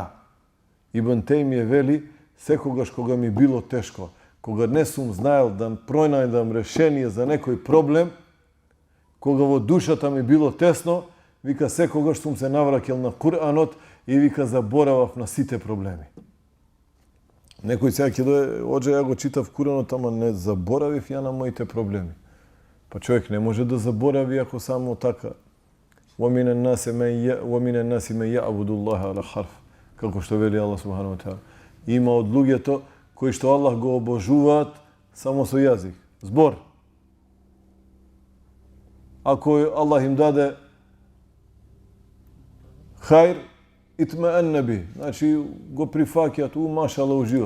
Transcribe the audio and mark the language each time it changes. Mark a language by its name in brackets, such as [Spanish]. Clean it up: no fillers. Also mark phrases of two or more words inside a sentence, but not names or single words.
[Macedonian] Ибн Тајмија вели, секогаш кога ми било тешко, кога не сум знаел да пронајдам решение за некој проблем, кога во душата ми било тесно, вика секогаш сум се навраќал на Куранот и вика заборавав на сите проблеми. Некој сега ќе дое, оđe ја го читав Куранот, ама не заборавив ја на моите проблеми. Па човек не може да заборави ако само така. [Arabic] وَمِنَ النَّاسِ مَنْ يَعْبُدُ اللَّهَ عَلَى حَرْفٍ, [Macedonian] како што вели Аллах [Arabic] سبحانه وتعالى. [Macedonian] Има од луѓето кои што Аллах го обожуваат само со јазик, збор. Ако Аллах им даде хајр, [Arabic] اطمأن به, [Macedonian] значи го прифаќаат, машала уживат.